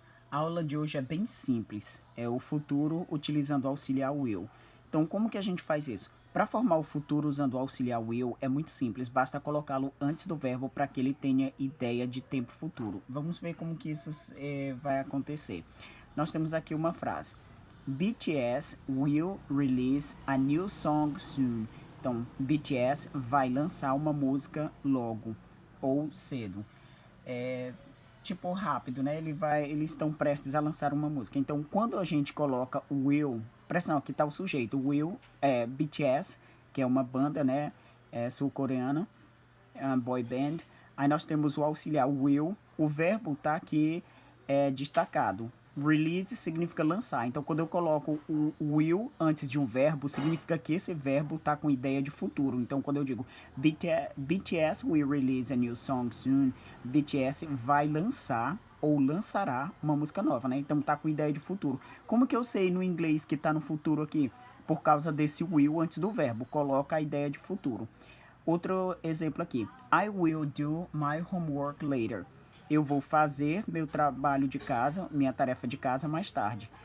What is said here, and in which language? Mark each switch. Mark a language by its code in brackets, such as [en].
[pt] A aula de hoje é bem simples, é o futuro utilizando o auxiliar will. Então, como que a gente faz isso? Para formar o futuro usando o auxiliar will é muito simples, basta colocá-lo antes do verbo para que ele tenha ideia de tempo futuro. Vamos ver como que isso vai acontecer. Nós temos aqui uma frase. [en] BTS will release a new song soon. [pt] Então, BTS vai lançar uma música logo ou cedo. Tipo rápido, né? Eles estão prestes a lançar uma música. Então, quando a gente coloca o will, presta atenção, aqui tá o sujeito. O will é BTS, que é uma banda, né? Sul-coreana, boy band. Aí nós temos o auxiliar will. O verbo tá aqui destacado. Release significa lançar. Então, quando eu coloco o will antes de um verbo, significa que esse verbo está com ideia de futuro. Então, quando eu digo [en] BTS will release a new song soon, [pt] BTS vai lançar ou lançará uma música nova, né? Então, tá com ideia de futuro. Como que eu sei no inglês que tá no futuro aqui? Por causa desse will antes do verbo. Coloca a ideia de futuro. Outro exemplo aqui. [en] I will do my homework later. [pt] Eu vou fazer meu trabalho de casa, minha tarefa de casa mais tarde.